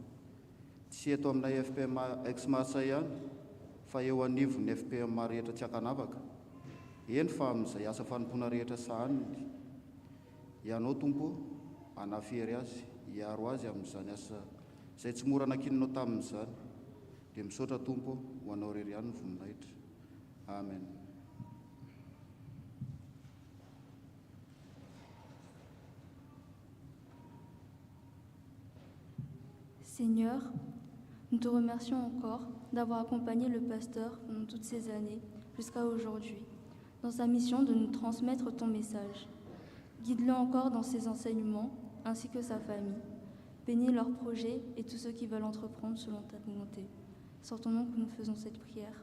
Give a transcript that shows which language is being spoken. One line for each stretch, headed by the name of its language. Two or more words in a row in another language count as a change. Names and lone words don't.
Malagasy: Tsy eto aminay FPM ex-Marseille ihany fa eo anivon'ny FPM rehetra tsy hakanavaka. Eny fa amin'izay asa fanompona rehetra sahaniny ianao tompo hanafihery azy, hiaro azy amin'izany asa izay tsy mora nakininao tamin'izany. Dia misaotra tompo ho anao rery ihany ny voninahitra. Amen.
French: Seigneur, nous te remercions encore d'avoir accompagné le pasteur pendant toutes ces années jusqu'à aujourd'hui, dans sa mission de nous transmettre ton message. Guide-le encore dans ses enseignements, ainsi que sa famille. Bénis leurs projets et tous ceux qui veulent entreprendre selon ta volonté. C'est en ton nom que nous faisons cette prière.